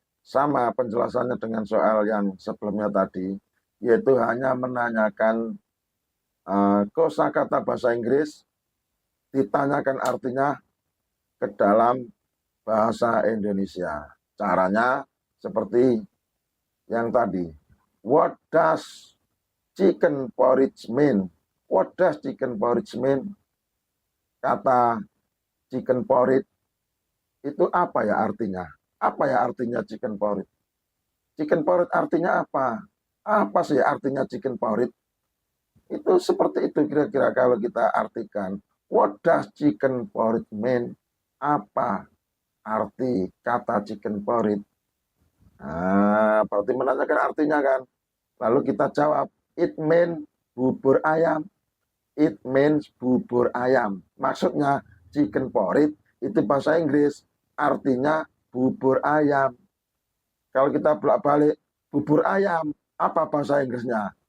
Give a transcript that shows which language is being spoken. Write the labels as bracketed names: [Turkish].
[Indonesian] Sama penjelasannya dengan soal yang sebelumnya tadi, yaitu hanya menanyakan kosakata bahasa Inggris, ditanyakan artinya, ke dalam bahasa Indonesia. Caranya seperti yang tadi. [English] What does chicken porridge mean? What does chicken porridge mean? [Indonesian] Kata chicken porridge itu apa ya artinya? Apa ya artinya chicken porridge? Chicken porridge artinya apa? Apa sih artinya chicken porridge? Itu seperti itu kira-kira kalau kita artikan. [English] What does chicken porridge mean? [Indonesian] Apa arti kata chicken porridge? Nah, berarti menanyakan artinya kan. Lalu kita jawab, [English] it means [Indonesian] bubur ayam. [English] It means [Indonesian] bubur ayam. Maksudnya chicken porridge itu bahasa Inggris. Artinya bubur ayam. Kalau kita bolak-balik bubur ayam, apa bahasa Inggrisnya?